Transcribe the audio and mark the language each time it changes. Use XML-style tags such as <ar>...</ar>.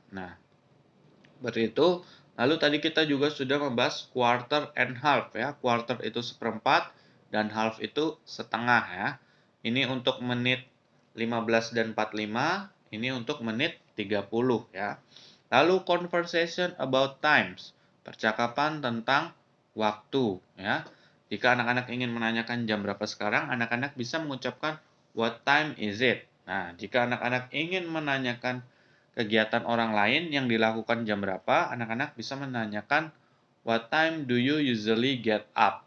<id>Nah, seperti itu. Lalu tadi kita juga sudah membahas quarter and half ya. Quarter itu seperempat dan half itu setengah ya. Ini untuk menit 15 dan 45, ini untuk menit 30 ya.</id> <en>Lalu conversation about times.</en> <id>Percakapan tentang waktu ya. Jika anak-anak ingin menanyakan jam berapa sekarang, anak-anak bisa mengucapkan</id> <en>what time is it.</en> <id>Nah, jika anak-anak ingin menanyakan kegiatan orang lain yang dilakukan jam berapa, anak-anak bisa menanyakan</id> <en>what time do you usually get up.</en>